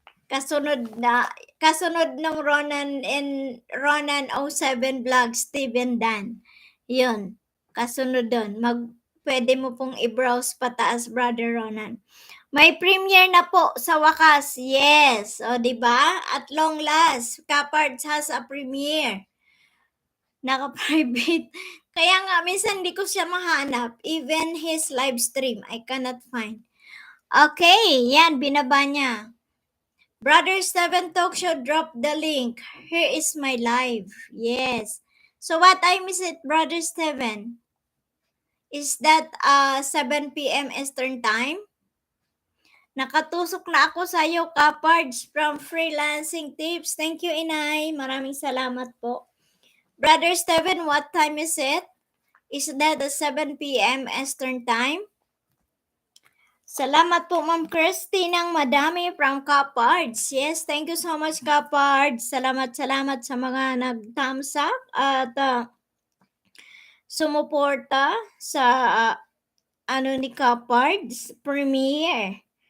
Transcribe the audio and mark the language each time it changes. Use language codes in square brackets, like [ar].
[tl] Kasunod ng Ronan 07 vlog, Steven Dan. Yun. Kasunod doon. Pwede mo pong i-browse pataas, Brother Ronan. May premiere na po sa wakas. Yes. O, di ba? [en] At long last, Kapards has a premiere. [tl] Naka-private. Kaya nga, minsan hindi ko siya mahanap. [en] Even his live stream, I cannot find. [tl] Okay, yan, binaba niya. Brother Steven Talk Show, [en] drop the link. Here is my live. Yes. So what time is it, Brother Steven? Is that 7 p.m. Eastern Time? [tl] Nakatusok na ako sa iyo, [en] Kapards from Freelancing Tips. Thank you, Inay. [tl] Maraming salamat po. [en] Brother Steven, what time is it? Is that 7 p.m. Eastern Time? [tl] Salamat po, Ma'am Christy ng madami from Kapards. [en] Yes, thank you so much, Kapards. [tl] Salamat sa mga nag-thumbs up at sumuporta sa ni Kapards premiere.